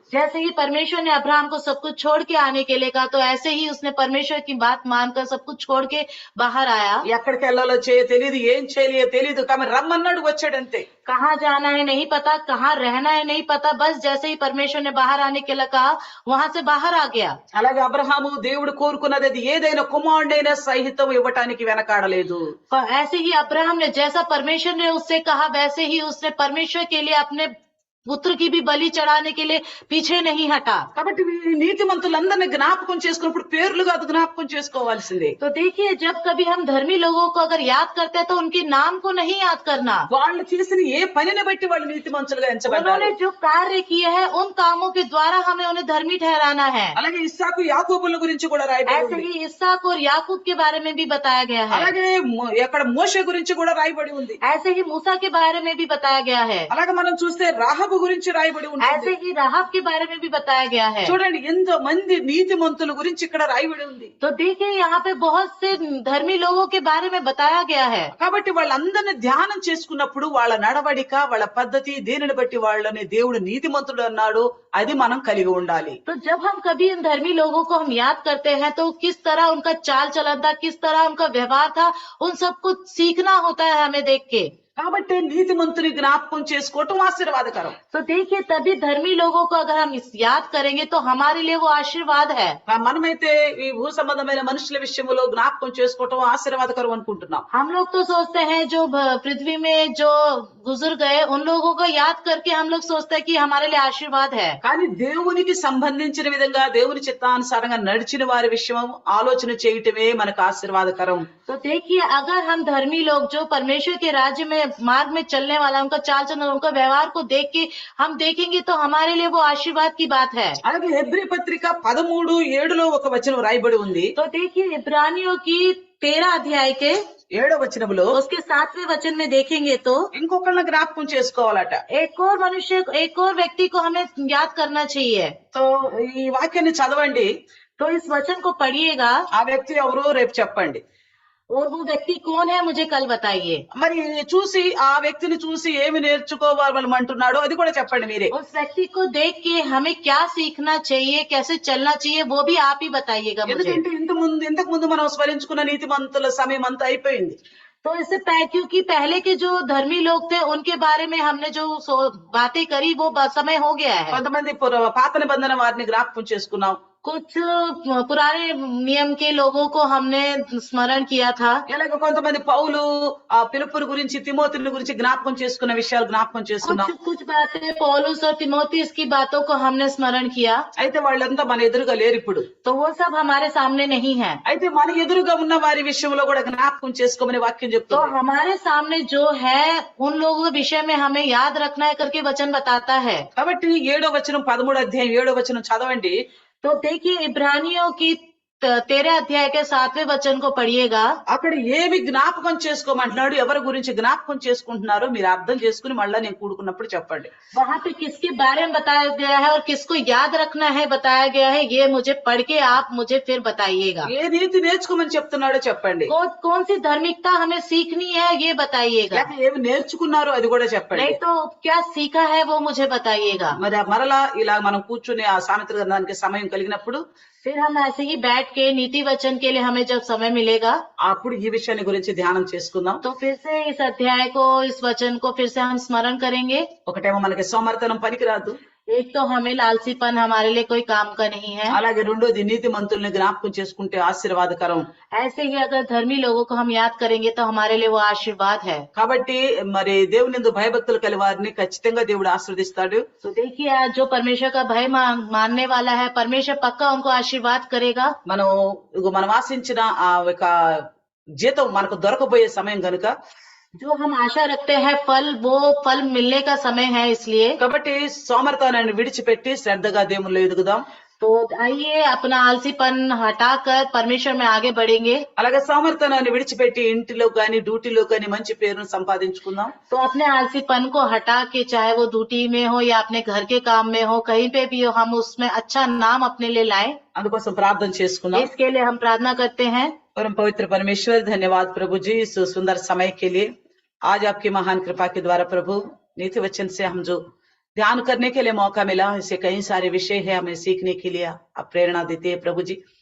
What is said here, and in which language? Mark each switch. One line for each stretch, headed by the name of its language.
Hindi: जैसे ही परमेश्वर ने अब्राहम को सब कुछ छोड़ के आने के लिए कहा तो ऐसे ही उसने परमेश्वर की बात मानकर सब कुछ छोड़ के बाहर आया।
Telugu: ఎక్కడికి వెళ్ళాలో తెలియదు, ఏం చేయలేదో తెలియదు, కానీ రమ్మన్నాడు వచ్చాడంతే.
Hindi: कहाँ जाना है नहीं पता, कहाँ रहना है नहीं पता, बस जैसे ही परमेश्वर ने बाहर आने के लिए कहा वहां से बाहर आ गया।
Telugu: అలాగే అబ్రహాము దేవుడు కోరుకున్నది అది ఏదైనా కుమారుడైనా సహితం ఇవ్వటానికి వెనకాడలేదు.
Hindi: पर ऐसे ही अब्राहम ने जैसा परमेश्वर ने उससे कहा वैसे ही उसने परमेश्वर के लिए अपने पुत्र की भी बलि चढ़ाने के लिए पीछे नहीं हटा।
Telugu: కాబట్టి ఈ నీతిమంతులందరినీ జ్ఞాపకం చేసుకున్నప్పుడు పేర్లు కాదు జ్ఞాపకం చేసుకోవాల్సిందే.
Hindi: तो देखिए जब कभी हम धर्मी लोगों को अगर याद करते हैं तो उनके नाम को नहीं याद करना,
Telugu: వాళ్ళు చేసిన ఏ పనిని బట్టి వాళ్ళు నీతిమంతులుగా ఎంచబడ్డారు.
Hindi: उन्होंने जो कार्य किए हैं उन कामों के द्वारा हमें उन्हें धर्मी ठहराना है।
Telugu: అలాగే ఇస్సాకు యాకోబుల గురించి కూడా రాయబడి
Hindi: ऐसे
Telugu: ఉంది.
Hindi: ही इसहाक और याकूब के बारे में भी बताया गया है।
Telugu: అలాగే ఎక్కడ మోషే గురించి కూడా రాయబడి ఉంది.
Hindi: ऐसे ही मूसा के बारे में भी बताया गया है।
Telugu: అలాగే మనం చూస్తే రాహబు గురించి రాయబడి ఉంది.
Hindi: ऐसे ही राहब के बारे में भी बताया गया है।
Telugu: చూడండి ఎంతో మంది నీతిమంతుల గురించి ఇక్కడ రాయబడి ఉంది.
Hindi: तो देखिए यहाँ पे बहुत से धर्मी लोगों के बारे में बताया गया है।
Telugu: కాబట్టి వాళ్ళందరినీ ధ్యానం చేసుకున్నప్పుడు వాళ్ళ నడవడిక, వాళ్ళ పద్ధతి, దేనిని బట్టి వాళ్ళని దేవుడు నీతిమంతుడు అన్నాడు అది మనం కలిగి ఉండాలి.
Hindi: तो जब हम कभी इन धर्मी लोगों को हम याद करते हैं तो किस तरह उनका चाल चलन था, किस तरह उनका व्यवहार था, उन सब कुछ सीखना होता है हमें देख के।
Telugu: కాబట్టి నీతిమంతుని జ్ఞాపకం చేసుకోవటం ఆశీర్వాదకరం.
Hindi: तो देखिए तभी धर्मी लोगों को अगर हम याद करेंगे तो हमारे लिए वो आशीर्वाद है।
Telugu: మనమైతే ఈ భూ సంబంధమైన మనుషుల విషయంలో జ్ఞాపకం చేసుకోవటం ఆశీర్వాదకరం అనుకుంటున్నాం.
Hindi: हम लोग तो सोचते हैं जो पृथ्वी में जो गुजर गए उन लोगों को याद करके हम लोग सोचते हैं कि हमारे लिए आशीर्वाद है।
Telugu: కానీ దేవునికి సంబంధించిన విధంగా దేవుని చిత్తానుసారంగా నడిచిన వారి విషయం ఆలోచన చేయటమే మనకు ఆశీర్వాదకరం.
Hindi: तो देखिए अगर हम धर्मी लोग जो परमेश्वर के राज्य में मार्ग में चलने वाला उनका चाल चलन उनका व्यवहार को देख के हम देखेंगे तो हमारे लिए वो आशीर्वाद की बात है।
Telugu: అలాగే హెబ్రీ పత్రిక 13:7 ఒక వచనం రాయబడి ఉంది.
Hindi: तो देखिए इब्रानियों की 13 अध्याय के
Telugu: 7వ వచనంలో
Hindi: उसके 7वें वचन में देखेंगे तो
Telugu: ఇంకొకళ్ళని జ్ఞాపకం చేసుకోవాలట.
Hindi: एक और मनुष्य एक और व्यक्ति को हमें याद करना चाहिए।
Telugu: సో ఈ వాక్యాన్ని చదవండి.
Hindi: तो इस वचन को पढ़िएगा
Telugu: ఆ వ్యక్తి ఎవరో రేపు చెప్పండి.
Hindi: और वो व्यक्ति कौन है मुझे कल बताइए।
Telugu: మరి చూసి ఆ వ్యక్తిని చూసి ఏమి నేర్చుకోవాలంటున్నాడో అది కూడా చెప్పండి మీరే.
Hindi: उस व्यक्ति को देख के हमें क्या सीखना चाहिए, कैसे चलना चाहिए, वो भी आप ही बताइएगा मुझे।
Telugu: ఎందుకంటే ఇంతకు ముందు మనం స్మరించుకున్న నీతిమంతుల సమయం అంతా అయిపోయింది.
Hindi: तो इससे क्योंकि पहले के जो धर्मी लोग थे उनके बारे में हमने जो बातें करी वो समय हो गया है।
Telugu: కొంతమంది పాత నిబంధన వారిని జ్ఞాపకం చేసుకున్నాం,
Hindi: कुछ पुराने नियम के लोगों को हमने स्मरण किया था।
Telugu: ఇలాగ కొంతమంది పౌలు ఆ పిలుపుని గురించి తిమోతిని గురించి జ్ఞాపకం చేసుకున్న విషయాలు జ్ఞాపకం
Hindi: कुछ
Telugu: చేసుకున్నాం.
Hindi: कुछ बातें पौलुस और तिमोथियुस की बातों को हमने स्मरण किया।
Telugu: అయితే వాళ్ళంతా మన ఎదురుగా లేరు ఇప్పుడు.
Hindi: तो वो सब हमारे सामने नहीं है।
Telugu: అయితే మన ఎదురుగా ఉన్న వారి విషయంలో కూడా జ్ఞాపకం చేసుకోమని వాక్యం
Hindi: तो
Telugu: చెప్తుంది.
Hindi: हमारे सामने जो है उन लोगों के विषय में हमें याद रखना है करके वचन बताता है।
Telugu: కాబట్టి 7వ వచనం 13వ అధ్యాయం 7వ వచనం చదవండి.
Hindi: तो देखिए इब्रानियों की 13 अध्याय के 7वें वचन को पढ़िएगा।
Telugu: అక్కడ ఏమి జ్ఞాపకం చేసుకోమంటున్నాడు, ఎవరి గురించి జ్ఞాపకం చేసుకుంటున్నారో మీరు అర్థం చేసుకుని మళ్ళా నేను కూడుకున్నప్పుడు చెప్పండి.
Hindi: वहां पे किसके बारे में बताया गया है और किसको याद रखना है बताया गया है, ये मुझे पढ़ के आप मुझे फिर बताइएगा।
Telugu: ఏ నీతి నేర్చుకోమని చెప్తున్నాడో చెప్పండి.
Hindi: कौन सी धार्मिकता हमें सीखनी है ये बताइएगा।
Telugu: లేక ఏమి నేర్చుకున్నారో అది కూడా చెప్పండి.
Hindi: नहीं तो क्या सीखा है वो मुझे बताइएगा।
Telugu: మరి మరలా ఇలా మనం కూర్చుని ఆ సామెతల గ్రంథానికి సమయం కలిగినప్పుడు
Hindi: फिर हम ऐसे ही बैठ के नीति वचन के लिए हमें जब समय मिलेगा
Telugu: అప్పుడు ఈ విషయాన్ని గురించి ధ్యానం చేసుకుందాం.
Hindi: तो फिर से इस अध्याय को इस वचन को फिर से हम स्मरण करेंगे।
Telugu: ఒకటేమో మనకి సోమర్తనం పనికిరాదు,
Hindi: एक तो हमें लालसीपन हमारे लिए कोई काम का नहीं है।
Telugu: అలాగే రెండోది నీతి మంతుల్ని జ్ఞాపకం చేసుకుంటే ఆశీర్వాదకరం.
Hindi: ऐसे ही अगर धर्मी लोगों को हम याद करेंगे तो हमारे लिए वो आशीर्वाद है।
Telugu: కాబట్టి మరి దేవునిందు భయభక్తులు కలి వారిని ఖచ్చితంగా దేవుడు ఆశీర్వదిస్తాడు.
Hindi: तो देखिए आज जो परमेश्वर का भय मानने वाला है परमेश्वर पक्का उनको आशीर्वाद करेगा।
Telugu: మనం ఆశించిన ఆ ఒక జీతం మనకు దొరకబోయే సమయం కనుక
Hindi: जो हम आशा रखते हैं फल वो फल मिलने का समय है, इसलिए
Telugu: కాబట్టి సోమర్తనాన్ని విడిచిపెట్టి శ్రద్ధగా దేవునిలో ఎదుగుదాం.
Hindi: तो आइए अपना आलसीपन हटाकर परमेश्वर में आगे बढ़ेंगे।
Telugu: అలాగే సోమర్తనాన్ని విడిచిపెట్టి ఇంటిలో గాని డ్యూటీలో గాని మంచి పేరును సంపాదించుకుందాం.
Hindi: तो अपने आलसीपन को हटा के चाहे वो ड्यूटी में हो या अपने घर के काम में हो कहीं पे भी हो हम उसमें अच्छा नाम अपने लिए लाएं।
Telugu: అందుకోసం ప్రార్థన చేసుకుందాం.
Hindi: इसके लिए हम प्रार्थना करते हैं। परम पवित्र परमेश्वर, धन्यवाद प्रभु जी इस सुंदर समय के लिए। आज आपकी महान कृपा के द्वारा प्रभु नीति वचन से हम जो ध्यान करने के लिए मौका मिला, ऐसे कई सारे विषय है हमें सीखने के लिए आप प्रेरणा देते हैं प्रभु जी।